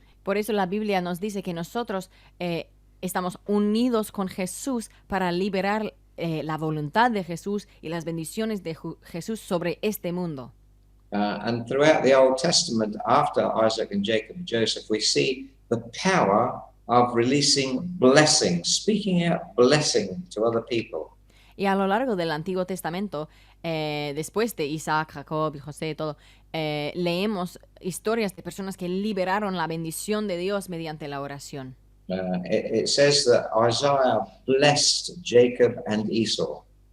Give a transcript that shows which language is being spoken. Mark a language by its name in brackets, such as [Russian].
[Spanish] Por eso la Biblia nos dice que nosotros estamos unidos con Jesús para liberar la voluntad de Jesús y las bendiciones de Jesús sobre este mundo. [English] And throughout the Old Testament, after Isaac and Jacob and Joseph, we see the power of releasing blessing, speaking out blessing to other people. [Spanish] Y a lo largo del Antiguo Testamento, después de Isaac, Jacob y José, todo, leemos historias de personas que liberaron la bendición de Dios mediante la oración. [English] It says that Isaiah blessed Jacob and Esau.